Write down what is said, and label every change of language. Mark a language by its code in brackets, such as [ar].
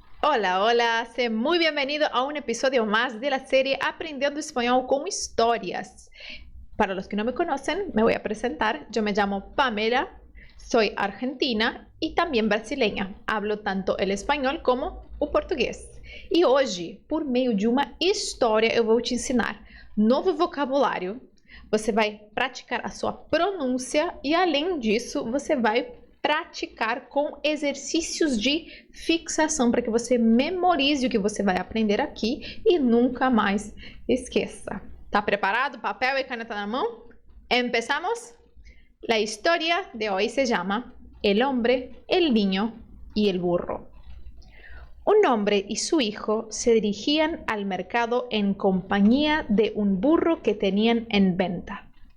[es] Hola, hola, sé muy bienvenido a un episodio más de la serie Aprendiendo Español con Historias. Para los que no me conocen, me voy a presentar. Yo me llamo Pamela, soy argentina y también brasileña. Hablo tanto el español como [pt] o português. E hoje, por meio de uma história, eu vou te ensinar novo vocabulário. Você vai praticar a sua pronúncia e, além disso, você vai praticar com exercícios de fixação para que você memorize o que você vai aprender aqui e nunca mais esqueça. Tá preparado? Papel e caneta na mão? Empezamos? [es] La historia de hoy se llama El hombre, el niño y el burro. Un hombre y su hijo se dirigían al mercado en compañía de un burro que tenían en venta.